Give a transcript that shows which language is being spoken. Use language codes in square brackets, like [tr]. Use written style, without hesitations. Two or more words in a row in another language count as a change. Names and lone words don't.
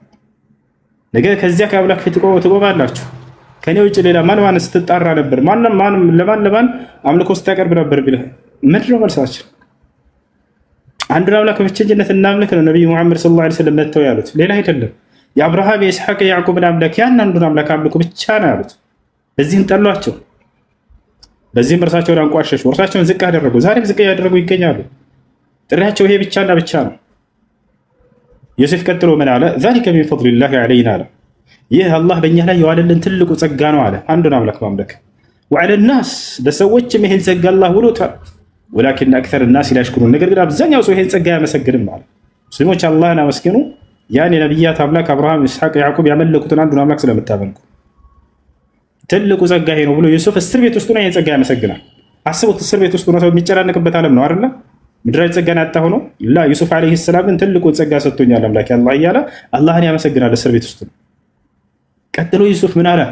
[am] ነገ ከዚያ ከአምላክ ፊት ትቆማላችሁ ከኔ ውጭ ሌላ ማን ስትጣራ ነበር ማንም ለማን አምልኮ ስታቀርብ ነበር ቢልህ ምንድን ነው መልሳችን አንዱን አምላክ በብቸኝነት እናምልክ ነው ነብዩ መሐመድ [ar] صلى الله عليه وسلم [am] መተው ያሉት ሌላ አይደለም የአብርሃም የኢስሐቅ የያዕቆብ አምላክ ያን አንዱን አምላክ አምልኮ ብቻ ነው ያሉት በዚህም ጠሏቸው ለዚህም እርሳቸውን አንቋሸሹ፣ እርሳቸውን ዝቅ አደረጉ። ዛሬም ዝቅ ያደረጉ ይገኛሉ። ጥሪያቸው ይሄ ብቻና ብቻ ነው። ዮሴፍ ቀጥሎ ምን አለ? [ar] ذلك من فضل الله علينا [am] አለ። ይህ አላህ በእኛ ላይ የዋለልን ትልቁ ጸጋ ነው አለ። አንዱን አምላክ ማምለክ [ar] وعلى الناس [am] ለሰዎችም ይሄን ጸጋ አላህ ውሎታል። [ar] ولكن اكثر الناس لا يشكرون [am] ነገር ግን አብዛኛው ሰው ይሄን ጸጋ ያመሰግንም ማለት ሙስሊሞች አላህን አመስግኑ ያን የነብያት አምላክ አብርሃም፣ ኢስሐቅ፣ ያዕቆብ ያመለኩትን አንዱን አምላክ ስለምታመልኩ ትልቁ ጸጋ ይሄ ነው ብሎ ዮሴፍ እስር ቤት ውስጥ ነው ይሄን ጸጋ ያመሰግናል። አስቡት፣ እስር ቤት ውስጥ ነው ሰው የሚጨናነቅበት ዓለም ነው አይደል? ምድራዊ ጸጋን ያጣ ሆኖ ላ ዩሱፍ [ar] عليه السلام [am] ግን ትልቁ ጸጋ ሰጥቶኛል አምላክ አላህ እያለ አላህን ያመሰግናል እስር ቤት ውስጥ። ቀጥሎ ዩሱፍ ምን አለ?